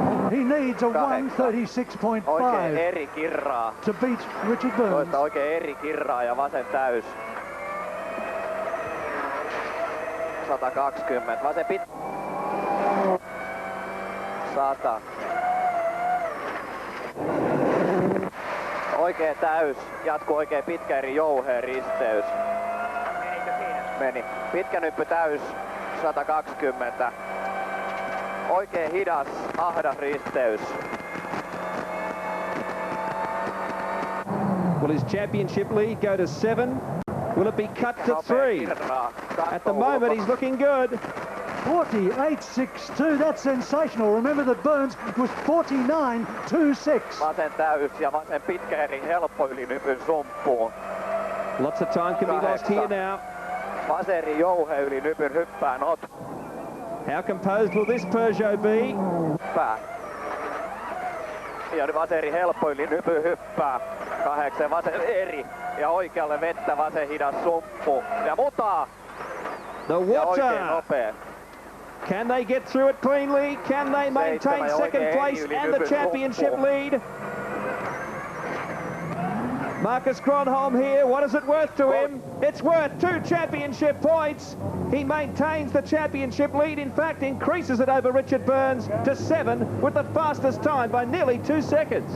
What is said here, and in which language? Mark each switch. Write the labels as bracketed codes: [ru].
[en] He needs a 1:36.5 to beat Richard Burns. [fi] Oikein eri kirraa ja vasen täys. 120. Vasen 100. Oikein täys. Jatkuu oikein pitkä eri jouheen risteys. Meni. Pitkä nyppy täys. 120. Oikein hidas, ahdas risteys. [en] Will his championship lead go to 7? Will it be cut to 3? At the moment, he's looking good. 48.62, that's sensational. Remember that Burns was 49.26. [fi] Vasen täys ja vasen pitkä eri helppo yli nypyn sumppuun. [en] Lots of time can be lost here now. [fi] Vasen eri jouhe yli nypyn hyppää not. [en] How composed will this Peugeot be? [fi] Hyppää. Ja vasen eri helppo yli nypyn hyppää. 8 vasen eri. Ja oikealle vettä vasen hidas sumppu. Ja mutaa. [en] The water. Can they get through it cleanly? Can they maintain second place and the championship lead? Marcus Gronholm here. What is it worth to him? It's worth 2 championship points. He maintains the championship lead. In fact, increases it over Richard Burns to 7 with the fastest time by nearly 2 seconds.